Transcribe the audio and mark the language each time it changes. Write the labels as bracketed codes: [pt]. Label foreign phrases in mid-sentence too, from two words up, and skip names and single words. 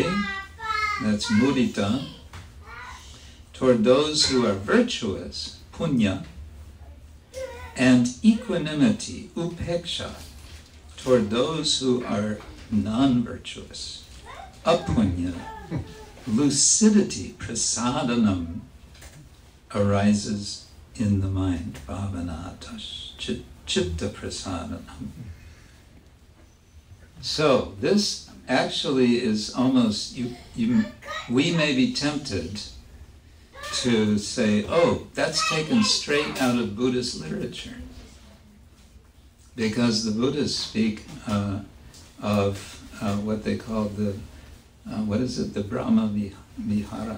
[en] that's mudita, toward those who are virtuous, punya, and equanimity, upeksha, toward those who are non-virtuous, apunya, lucidity, prasadanam, arises in the mind, [sa] bhavanatas, chitta prasadanam. [en] So this actually is almost, we may be tempted to say, oh, that's taken straight out of Buddhist literature. Because the Buddhists speak of what they call the, the Brahma Vihara.